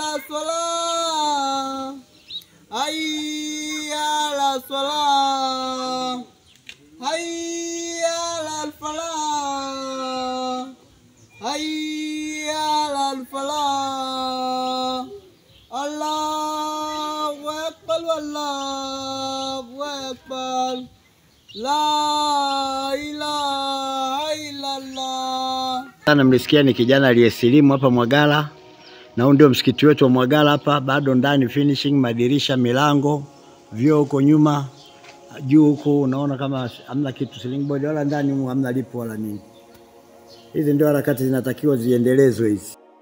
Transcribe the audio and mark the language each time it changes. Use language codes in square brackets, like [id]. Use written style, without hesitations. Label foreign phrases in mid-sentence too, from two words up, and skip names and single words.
[ar] الصلاة، حي على الصلاة، حي على الفلاح، حي على الفلاح. الله أكبر، الله أكبر، لا إله إلا الله. [sw] Sana mlisikia ni kijana aliyesilimu hapa Mwagala, na huu ndio msikiti wetu wa Mwagala hapa, bado ndani finishing, madirisha, milango, vioo huko nyuma, juu huko unaona kama hamna kitu, [en] ceiling board [sw] wala ndani hamna lipo wala nini. Hizi ndio harakati zinatakiwa ziendelezwe hizi.